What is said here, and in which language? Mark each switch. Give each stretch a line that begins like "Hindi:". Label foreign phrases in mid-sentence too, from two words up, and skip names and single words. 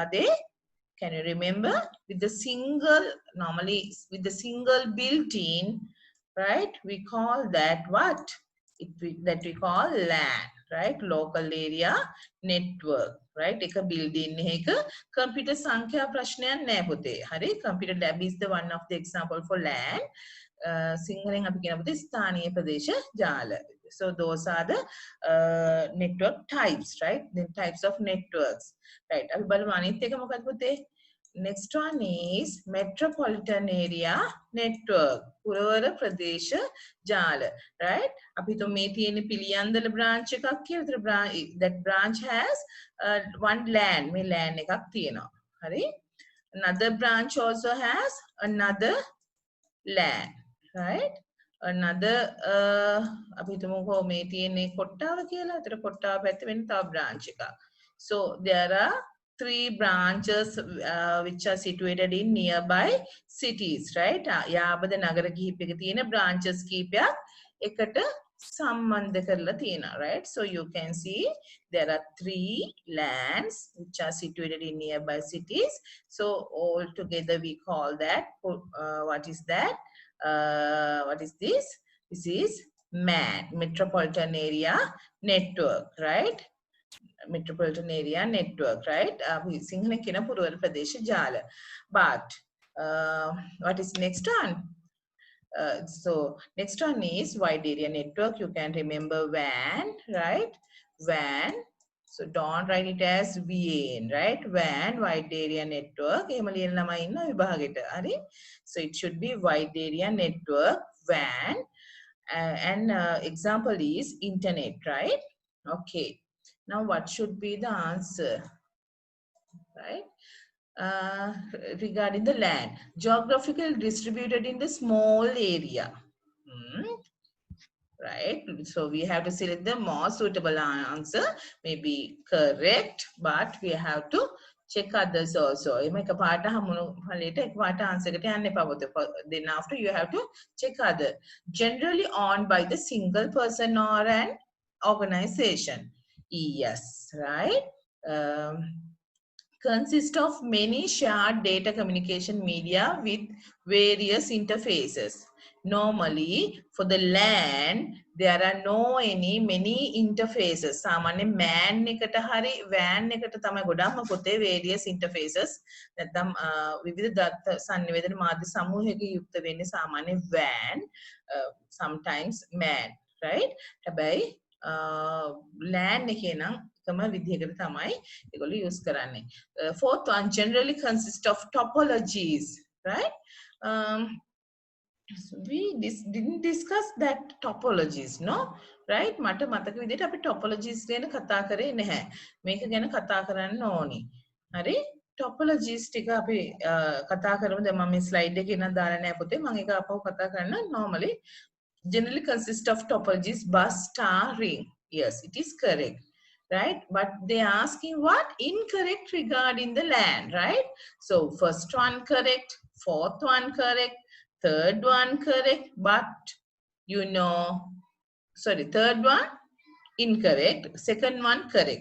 English: they can you remember with the single normally with the single built-in right we call that what that we call LAN right local area network right එක building එකක computer
Sinhala: සංඛ්‍යා ප්‍රශ්නයක් නැහැ පුතේ හරි
English: computer lab is the one of the example for LAN
Sinhala: සිංහලෙන් අපි කියන පුතේ ස්ථානීය ප්‍රදේශ ජාල
English: so those are the network types right the types of networks right
Sinhala: අපි බලමු අනිත් එක මොකක්ද පුතේ
English: next one is metropolitan area network
Sinhala: පුරවර ප්‍රදේශ ජාල right අපි හිතමු මේ තියෙන පිළියන්දල branch එකක් කියලා
English: that branch has one LAN
Sinhala: මේ LAN එකක් තියෙනවා හරි
English: another branch also has another LAN right another
Sinhala: අපි හිතමුකෝ මේ තියෙන්නේ කොට්ටාව කියලා. ඒතර කොට්ටාව පැත්තේ වෙන තව branch එකක්.
English: So there are 3 branches which are situated in nearby cities right
Sinhala: යාබද නගර කිහිපයක තියෙන
English: branches
Sinhala: කිහිපයක් එකට සම්බන්ධ කරලා තියෙනවා
English: right so you can see there are 3 lands which are situated in nearby cities so all together we call that what is that what is this is MAN metropolitan area network right metropolitan area network right
Sinhala: සිංහල කියන පුරවර ප්‍රදේශ ජාල
English: but what is next one so next one is wide area network you can remember WAN right WAN so don't write it as WAN right WAN wide area network
Sinhala: එහෙම ලියන ළමයි ඉන්නවා විභාගෙට හරි
English: so it should be wide area network WAN and example is internet right okay now what should be the answer right regarding the land geographically distributed in the small area right so we have to select the more suitable answer maybe correct but we have to check others also
Sinhala: එක පාට හමුණු ඵලයට එක පාට
English: answer
Sinhala: එකට යන්න එපා පොතේ
English: then after you have to check other generally owned by the single person or an organization yes right consist of many shared data communication media with various interfaces. Normally, for the LAN, there are no many interfaces.
Sinhala: සාමාන්‍ය MAN එකට හරි WAN එකට තමයි ගොඩක්ම පොතේ
English: various interfaces.
Sinhala: නැත්නම් විවිධ දත්ත සංනිවේදන මාධ්‍ය සමූහයක යුක්ත වෙන්නේ සාමාන්‍ය WAN, sometimes MAN, right? හැබැයි LAN එකේ නම් එකම විදිහකට තමයි ඒගොල්ලෝ use කරන්නේ.
English: Fourth one generally consists of topologies, right? So we didn't discuss that topologies, no? Right?
Sinhala: මට මතක විදිහට අපි topologies ගැන කතා කරේ නැහැ. මේක ගැන කතා කරන්න ඕනි. හරි? Topologies ටික අපි කතා කරමු. දැන් මම මේ slide එකේ නම් දාලා නැහැ පුතේ. මම ඒක අපහු කතා කරන්න.
English: Normally generally consist of topologies bus star ring. Yes, it is correct. Right? But they are asking what? Incorrect regarding the LAN, right? So first one correct, fourth one correct, third one correct, but you know, sorry, third one incorrect, second one correct.